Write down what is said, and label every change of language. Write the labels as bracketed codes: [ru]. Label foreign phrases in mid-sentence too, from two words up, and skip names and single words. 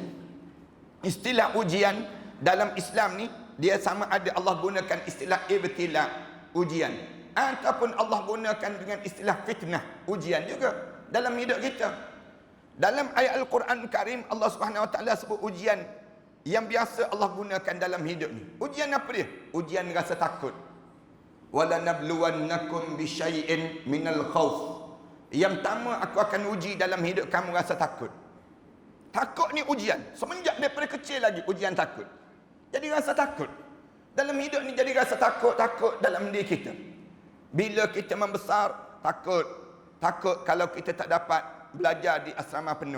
[ms] Istilah ujian dalam Islam ni, dia sama ada Allah gunakan istilah ibtila, ujian, ataupun Allah gunakan dengan istilah fitnah, ujian juga dalam hidup kita. Dalam ayat Al-Quran Karim, Allah [ar] سبحانه وتعالى [ms] sebut ujian yang biasa Allah gunakan dalam hidup ni. Ujian apa dia? Ujian rasa takut. [ar] ولنبلونكم بشيء من الخوف. [ms] Yang pertama, aku akan uji dalam hidup kamu rasa takut. Takut ni ujian. Semenjak daripada kecil lagi ujian takut. Jadi rasa takut. Dalam hidup ni jadi rasa takut dalam diri kita. Bila kita membesar, takut kalau kita tak dapat belajar di asrama penuh.